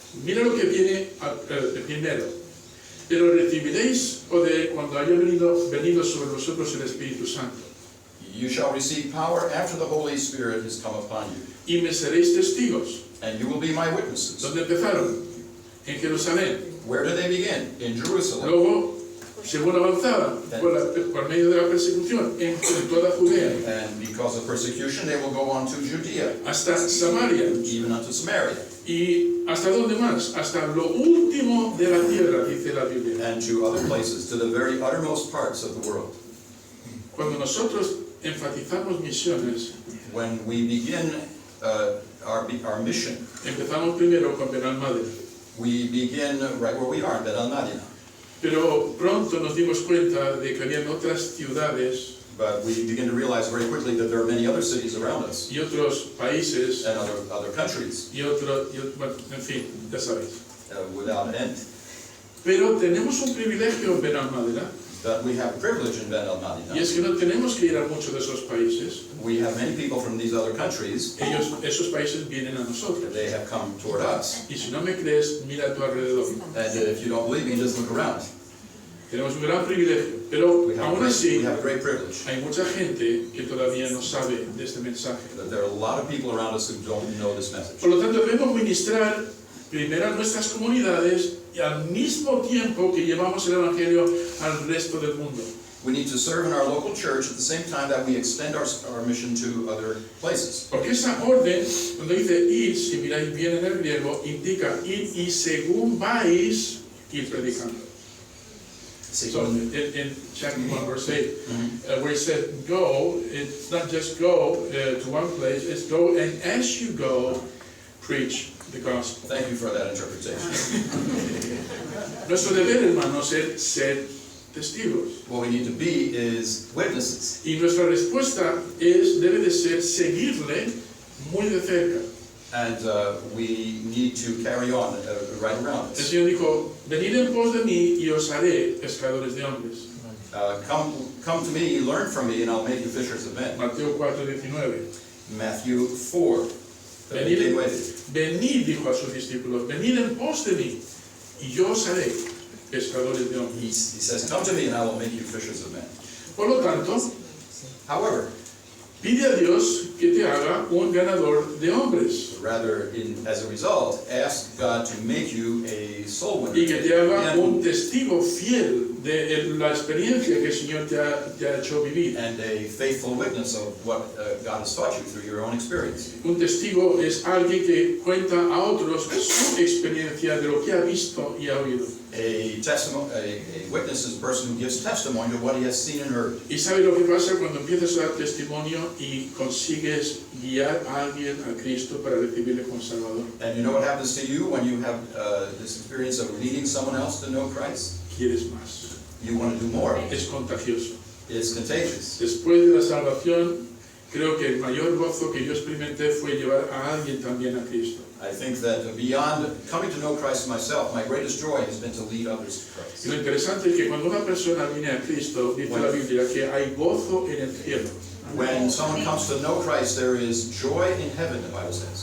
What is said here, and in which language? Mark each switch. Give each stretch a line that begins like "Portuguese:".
Spanish: Mira lo que viene primero. Pero recibiréis poder cuando haya venido sobre vosotros el Espíritu Santo.
English: You shall receive power after the Holy Spirit has come upon you,
Spanish: Y me seréis testigos.
English: and you will be my witnesses.
Spanish: ¿Dónde empezaron? En Jerusalén.
English: Where do they begin? In Jerusalem.
Spanish: Luego, según avanzaban, por medio de la persecución, en toda Judea,
English: And because of persecution, they will go on to Judea,
Spanish: hasta Samaria.
English: even unto Samaria,
Spanish: ¿Y hasta dónde más? Hasta lo último de la tierra, dice la Biblia.
English: and to other places, to the very uttermost parts of the world.
Spanish: Cuando nosotros enfatizamos misiones,
English: When we begin our mission.
Spanish: Empezamos primero con Benalmádena,
English: We begin right where we are, in Benalmádena.
Spanish: pero pronto nos dimos cuenta de que habían otras ciudades
English: But we begin to realize very quickly that there are many other cities around us
Spanish: y otros países
English: and other countries
Spanish: bueno, en fin, ya sabéis.
English: without end.
Spanish: Pero tenemos un privilegio en Benalmádena,
English: But we have privilege in
Spanish: y
English: Benalmádena.
Spanish: es que no tenemos que ir a muchos de esos países.
English: We have many people from these other countries,
Spanish: Esos países vienen a nosotros.
English: they have come toward us.
Spanish: Y si no me crees, mira a tu alrededor.
English: And if you don't believe me, just look around.
Spanish: Tenemos un gran privilegio, pero
English: We
Spanish: aún así
English: have great privilege.
Spanish: hay mucha gente que todavía no sabe de este mensaje.
English: But there are a lot of people around us who don't know this message.
Spanish: Por lo tanto, debemos ministrar primero a nuestras comunidades y al mismo tiempo que llevamos el Evangelio al resto del mundo.
English: We need to serve in our local church at the same time that we extend our mission to other places.
Spanish: Porque esa orden, cuando dice ir, si miráis bien en el griego, indica ir y según vais, ir predicando.
English: So in chapter 1, verse 8, where it said go, it's not just go to one place, it's go and as you go, preach the gospel. Thank you for that interpretation.
Spanish: Nuestro deber, hermanos, es ser testigos.
English: What we need to be is witnesses.
Spanish: Y nuestra respuesta debe de ser seguirle muy de cerca.
English: And we need to carry on right around
Spanish: El
English: us.
Spanish: Señor dijo, venid en pos de mí y os haré pescadores de hombres.
English: Come to me, learn from me, and I'll make you fishers of men.
Spanish: Mateo 4:19.
English: Matthew 4.
Spanish: Venid, dijo a sus discípulos, venid en pos de mí y yo os haré pescadores de hombres.
English: He says, come to me and I will make you fishers of men.
Spanish: Por lo tanto,
English: However,
Spanish: pide a Dios que te haga un ganador de hombres
English: rather, as a result, ask God to make you a soul winner.
Spanish: y que te haga un testigo fiel de la experiencia que el Señor te ha hecho vivir.
English: And a faithful witness of what God has taught you through your own experience.
Spanish: Un testigo es alguien que cuenta a otros su experiencia de lo que ha visto y ha oído.
English: A witness is a person who gives testimony to what he has seen and heard.
Spanish: Y sabe lo que pasa cuando empiezas a dar testimonio y consigues guiar a alguien a Cristo para recibirle como Salvador.
English: And you know what happens to you when you have this experience of leading someone else to know Christ?
Spanish: Quieres más.
English: You want to do more.
Spanish: Es contagioso.
English: It's contagious.
Spanish: Después de la salvación, creo que el mayor gozo que yo experimenté fue llevar a alguien también a Cristo.
English: I think that beyond coming to know Christ myself, my greatest joy has been to lead others to Christ.
Spanish: Y lo interesante es que cuando una persona viene a Cristo, dice la Biblia que hay gozo en el cielo.
English: When someone comes to know Christ, there is joy in heaven, the Bible says.